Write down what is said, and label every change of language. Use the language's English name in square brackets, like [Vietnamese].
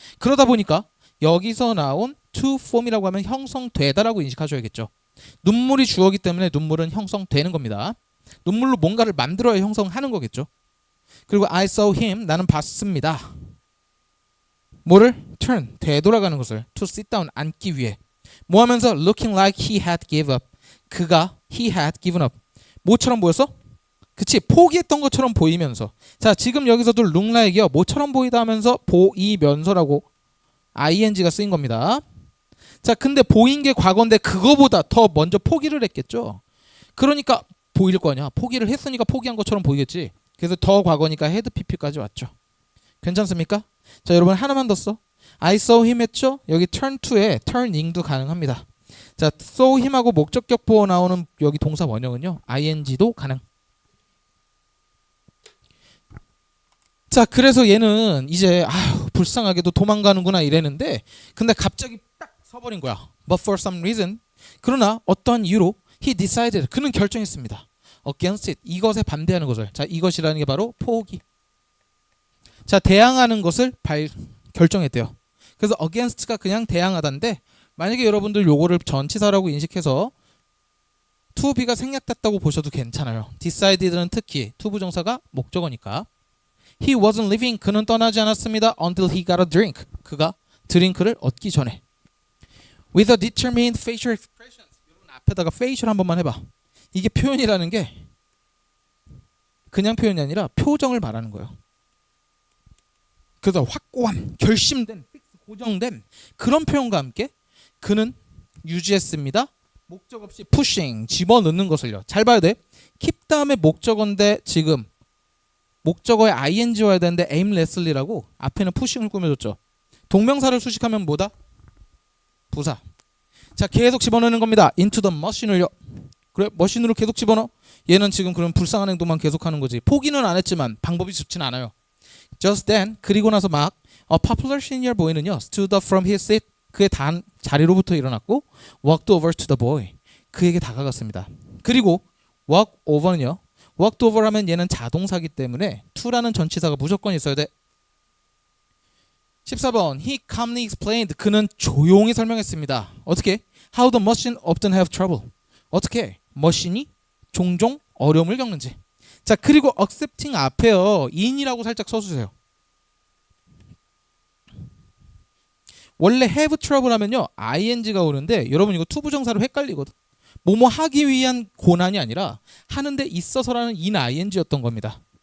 [Korean] 그러다 보니까 여기서 나온 to form이라고 하면 형성되다라고 인식하셔야겠죠. 눈물이 주어기 때문에 눈물은 형성되는 겁니다. 눈물로 뭔가를 만들어야 형성하는 거겠죠. [English] 그리고 I saw him [Korean] 나는 봤습니다. 뭐를? turn 되돌아가는 것을 [English] to sit down [Korean] 앉기 위해. 뭐 하면서 [English] looking like he had given up. [Korean] 그가 [English] he had given up. [Korean] 뭐처럼 보였어? 그치 포기했던 것처럼 보이면서. 자 지금 여기서도 look like이요 뭐처럼 보이다 하면서 보이면서라고 ing가 쓰인 겁니다. 자 근데 보인 게 과거인데 그거보다 더 먼저 포기를 했겠죠. 그러니까 보일 거 아니야. 포기를 했으니까 포기한 것처럼 보이겠지. 그래서 더 과거니까 헤드 pp까지 왔죠. 괜찮습니까? 자 여러분 하나만 더 써. [English] I saw him [Korean] 했죠. 여기 turn to에 turning도 가능합니다. 자 saw him하고 목적격 보어 나오는 여기 동사 원형은요 ing도 가능. 자 그래서 얘는 이제 불쌍하게도 도망가는구나 이랬는데 근데 갑자기 딱 서버린 거야. [English] But for some reason [Korean] 그러나 어떠한 이유로 [English] he decided [Korean] 그는 결정했습니다. [English] against it [Korean] 이것에 반대하는 것을. 자 이것이라는 게 바로 포기. 자 대항하는 것을 결정했대요. 그래서 against가 그냥 대항하다인데 만약에 여러분들 요거를 전치사라고 인식해서 to be가 생략됐다고 보셔도 괜찮아요. decided는 특히 to 부정사가 목적어니까. [English] He wasn't leaving. [Korean] 그는 떠나지 않았습니다. [English] Until he got a drink. [Korean] 그가 드링크를 얻기 전에. [English] With a determined facial expressions. [Korean] 여러분 앞에다가 facial 한 번만 해봐. 이게 표현이라는 게 그냥 표현이 아니라 표정을 말하는 거예요. 그래서 확고한, 결심된, 고정된 그런 표현과 함께 그는 유지했습니다. 목적 없이 pushing 집어넣는 것을요. 잘 봐야 돼. keep 다음에 목적어인데 지금 목적어에 ing 와야 되는데 aimlessly라고 앞에는 pushing을 꾸며줬죠. 동명사를 수식하면 뭐다? 부사. 자, 계속 집어넣는 겁니다. [English] into the machine을요. [Korean] 그래, 머신으로 계속 집어넣어. 얘는 지금 그럼 불쌍한 행동만 계속하는 거지. 포기는 안 했지만 방법이 좋진 않아요. [English] Just then, [Korean] 그리고 나서 막 [English] a popular senior boy는요, stood up from his seat, [Korean] 그의 자리로부터 일어났고 [English] walked over to the boy, [Korean] 그에게 다가갔습니다. 그리고 walk over는요, walked over 하면 얘는 자동사기 때문에 to라는 전치사가 무조건 있어야 돼. 14번 [English] he calmly explained, [Korean] 그는 조용히 설명했습니다. 어떻게? [English] How the machine often have trouble, 어떻게? [Korean] 머신이 종종 어려움을 겪는지. 자, 그리고 accepting 앞에요 in이라고 살짝 써주세요. 원래 have trouble 하면요 ing가 오는데 여러분 이거 투부정사로 헷갈리거든. 뭐뭐 하기 위한 고난이 아니라 하는데 있어서라는 in ing였던 겁니다.